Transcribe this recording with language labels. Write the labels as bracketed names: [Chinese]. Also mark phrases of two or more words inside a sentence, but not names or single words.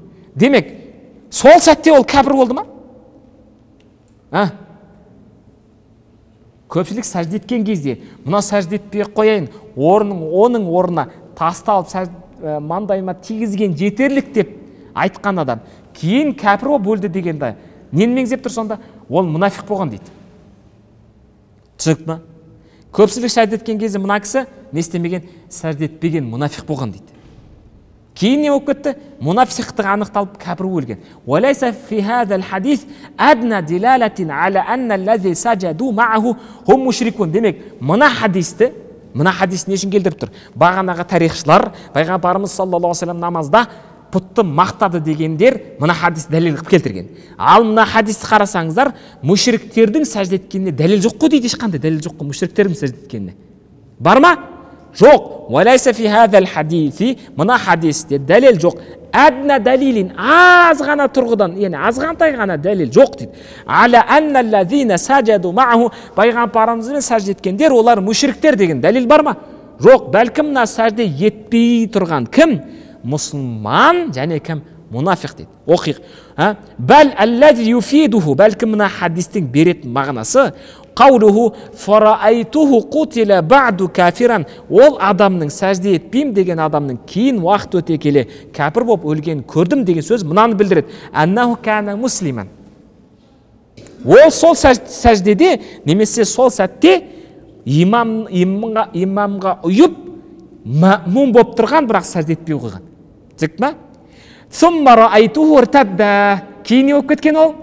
[Kazakh] Демек, сол сәтте ол кәпір болды ма? Көпшілік сәжде еткен кезде мына сәжде етпей қояйын, оның орнына тасты алып маңдайыма тигізген жетерлік деп айтқан адам кейін кәпір болып өлді дегенде нені меңзеп тұр сонда? Ол мұнафиқ болған дейді. Түсінікті ма? Көпшілік сәжде еткен кезде мына кісі не істемеген? Сәжде етпеген мұнафиқ болған дейді. Кейін не болып кетті? Мұнафиқтығы анықталып кәпір өлген. [Arabic] وليس في هذا الحديث أدنى دلالة على أن الذي سجدوا معه هم مشركون. [Kazakh] Демек, мына хадис не үшін келтіріп тұр? Бағанағы тарихшылар, пайғамбарымыз [Arabic] صلى الله عليه وسلم [Kazakh] намазда пұтты мақтады дегендер мына хадис дәлел қылып келтірген. Ал мына хадисті қарасаңыздар, мушриктердің сәжде еткеніне дәлел жоқ қой дейді, ешқандай дәлел жоқ қой мушриктердің сәжде еткеніне. Бар ма? Жоқ. [Arabic] وليس في هذا الحديث, [Kazakh] мына хадисте дәлел жоқ. [Arabic] أدنى دليل, [Kazakh] аз ғана тұрғыдан, яғни азғантай ғана дәлел жоқ дейді. [Arabic] على أن الذين سجدوا معه, [Kazakh] пайғамбарымызбен сәжде еткендер олар мушриктер деген дәлел бар ма? Жоқ. Бәлкім мына сәжде етпей тұрған кім? Мұсылман және кім? Мұнафиқ дейді. Оқиық. [Arabic] بل الذي يفيده, [Kazakh] бәлкім мына хадистің беретін мағынасы [Arabic] قوله فرأيته قتل بعد كافرا. [Kazakh] Ол адамның сәжде етпейм деген адамның кейін уақыт өте келе кәпір болып өлген көрдім деген сөз мынаны білдіреді. [Arabic] أنه كان مسلما. [Kazakh] Ол сол сәждеде немесе сол сәтте имамға ұйып маъмум болып тұрған, бірақ сәжде етпей қойған. Түсінікті ма? [Arabic] ثم رأيته ارتد. [Kazakh] Кейін не болып кеткен ол?